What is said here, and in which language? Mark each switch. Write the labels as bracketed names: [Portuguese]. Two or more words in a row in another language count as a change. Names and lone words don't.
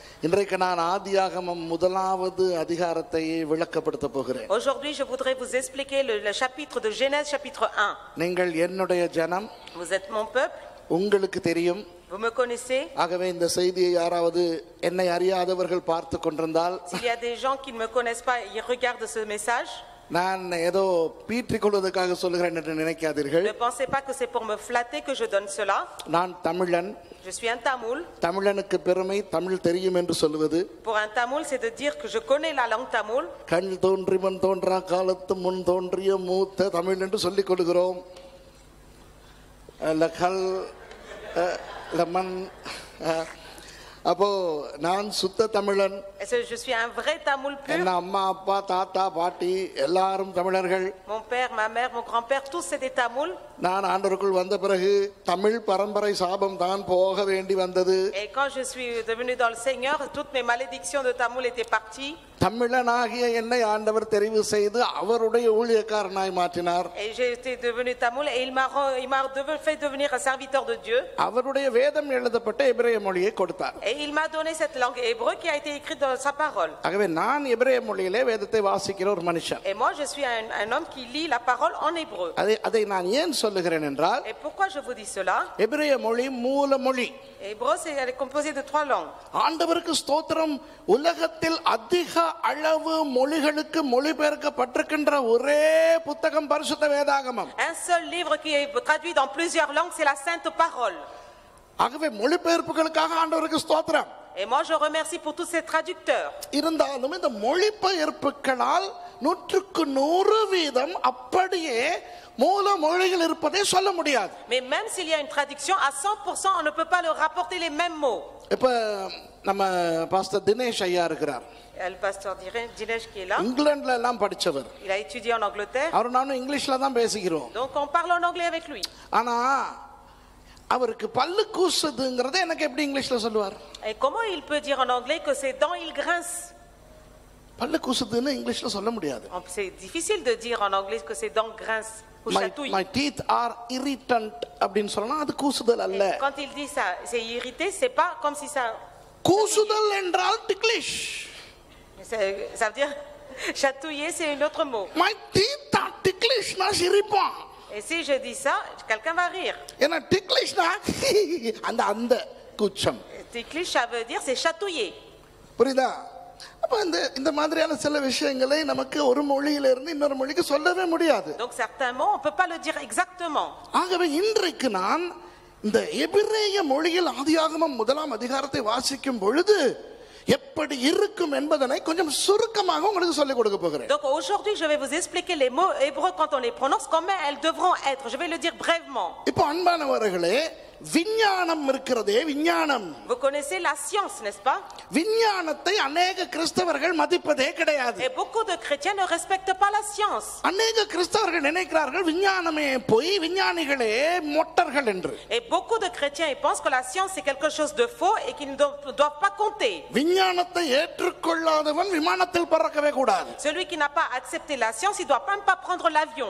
[Tamil] இன்றைக்கு நான் ஆதியாகமம் முதலாவது அதிகாரத்தை விளக்கப்படுத்த போகிறேன். [French] Aujourd'hui, je voudrais vous expliquer le chapitre de Genèse, chapitre 1. [Tamil] நீங்கள் என்னுடைய ஜனம், [French] Vous êtes mon peuple, [Tamil] உங்களுக்கு தெரியும். [French] vous me connaissez. [Tamil] ஆகவே இந்த செய்தியை யாராவது என்னை அறியாதவர்கள் பார்த்து கொண்டிருந்தால், [French] S'il y a des gens qui ne me connaissent pas, ils regardent ce message. [Tamil] நான் ஏதோ பீற்றிக் கொள்வதற்காக சொல்லுகிறேன் என்று நினைக்காதீர்கள். [French] Ne pensez pas que c'est pour me flatter que je donne cela. [Tamil] நான் தமிழன். [French] Je suis un Tamoul. [Tamil] தமிழனுக்கு பெருமை தமிழ் தெரியும் என்று சொல்லுவது. [French] Pour un Tamoul, c'est de dire que je connais la langue tamoul. [Tamil] கண் தோன்றி மண் தோன்றா காலத்து முன் தோன்றிய மூத்த தமிழ் என்று சொல்லிக் கொள்கிறோம். லகல் லமன். அப்போ நான் சுத்த தமிழன். [French] Je suis un vrai Tamoul pur. [Tamil] என் அம்மா அப்பா தாத்தா பாட்டி எல்லாரும் தமிழர்கள். [French] Mon père, ma mère, mon grand-père, tous c'est des Tamouls. [Tamil] நான் ஆண்டவருக்குள் வந்த பிறகு தமிழ் பரம்பரை சாபம் தான் போக வேண்டி வந்தது. [French] Et quand je suis devenu dans le Seigneur, toutes mes malédictions de Tamoul étaient parties. [Tamil] தமிழனாகிய என்னை ஆண்டவர் தெரிவு செய்து அவருடைய ஊழியக்காரனாய் மாற்றினார். [French] Et j'ai été devenu Tamoul et il m'a fait devenir un serviteur de Dieu. [Tamil] அவருடைய வேதம் எழுதப்பட்ட எபிரேய மொழியை கொடுத்தார். [French] Et il m'a donné cette langue hébreu qui a été écrite dans sa parole. [Tamil] ஆகவே நான் எபிரேய மொழியிலே வேதத்தை வாசிக்கிற ஒரு மனுஷன். [French] Et moi je suis un homme qui lit la parole en hébreu. [Tamil] அதை நான் ஏன் சொல்லுகிறேன் என்றால், [French] Et pourquoi je vous dis cela? [Tamil] எபிரேய மொழி மூல மொழி. [French] Hébreu elle est composée de 3 langues. [Tamil] ஆண்டவருக்கு ஸ்தோத்திரம். உலகத்தில் அதிக அளவு மொழிகளுக்கு மொழிபெயர்க்கப்பட்டிருக்கின்ற ஒரே புத்தகம் பரிசுத்த வேதாகமம். [French] Un seul livre qui est traduit dans plusieurs langues, c'est la Sainte Parole. [Tamil] ஆகவே மொழிபெயர்ப்புகளுக்காக ஆண்டவருக்கு ஸ்தோத்திரம். [French] Et moi je remercie pour tous ces traducteurs. [Tamil] இருந்தாலும் இந்த மொழிபெயர்ப்புகளால் 100% அப்படியே மூல மொழிகள் இருப்பதை சொல்ல முடியாது. [French] Mais même s'il y a une traduction à 100%, on ne peut pas leur rapporter les mêmes mots. [Tamil] இப்ப நம்ம பாஸ்டர் தினேஷ் ஐயா இருக்கிறார். [French] Le pasteur Dinesh qui est là. [Tamil] இங்கிலாந்துல எல்லாம் படிச்சவர். [French] Il a étudié en Angleterre. [Tamil] அவர் நானும் இங்கிலீஷ்ல தான் பேசிக்கிறோம். [French] Donc on parle en anglais avec lui. [Tamil] ஆனா அவருக்கு பல்லு கூசுதுங்கறதை எனக்கு எப்படி இங்கிலீஷ்ல சொல்லுவார்? [French] Et comment il peut dire en anglais que ses dents il grince? [Tamil] பல்லு கூசுதுன்னு இங்கிலீஷ்ல சொல்ல முடியாது. [French] C'est difficile de dire en anglais que ses dents grincent ou chatouillent. [English] My teeth are irritant [Tamil] அப்படினு சொன்னா அது கூசுதல் அல்ல. [French] Quand il dit ça, c'est irrité, c'est pas comme si ça. [Tamil] கூசுதல் என்றால் ticklish. [French] Ça veut dire chatouiller, c'est un autre mot. [English] My teeth are ticklish, [Tamil] நான் சிரிப்பேன். [French] Et si je dis ça, quelqu'un va rire. [Tamil] ஏன்னா ticklish-னா அந்த கூச்சம். [French] Ticklish, ça veut dire c'est chatouiller. [Tamil] புரியுதா? அப்ப இந்த மாதிரியான சில விஷயங்களை நமக்கு ஒரு மொழியில இருந்து இன்னொரு மொழிக்கு சொல்லவே முடியாது. [French] Donc certains mots on peut pas le dire exactement. [Tamil] ஆகவே இன்றைக்கு நான் இந்த எபிரேய மொழியில் ஆதியாகமம் முதலாம் அதிகாரத்தை வாசிக்கும் பொழுது எப்படி இருக்கும் என்பதனை கொஞ்சம் சுருக்கமாக உங்களுக்கு சொல்லிக் கொடுக்க போகிறேன். [French] Donc aujourd'hui je vais vous expliquer les mots hébreux quand on les prononce, comment elles devront être. Je vais le dire brièvement. [Tamil] இப்போ அன்பானவர்களே, விஞ்ஞானம் இருக்கிறதே, விஞ்ஞானம். [French] Vous connaissez la science, n'est-ce pas? [Tamil] விஞ்ஞானத்தை अनेक கிறிஸ்தவர்கள் மதிப்பதே கிடையாது. [French] Et beaucoup de chrétiens ne respectent pas la science. [Tamil] अनेक கிறிஸ்தவர்கள் நினைக்கிறார்கள் விஞ்ஞானமே போய் விஞ்ஞானிகளே மொட்டர்கள் என்று. [French] Et beaucoup de chrétiens ils pensent que la science c'est quelque chose de faux et qu'ils ne doivent pas compter. [Tamil] விஞ்ஞானத்தை ஏற்றுக்கொள்ளாதவன் விமானத்தில் பறக்கவே கூடாது. [French] Celui qui n'a pas accepté la science, il doit même pas prendre l'avion.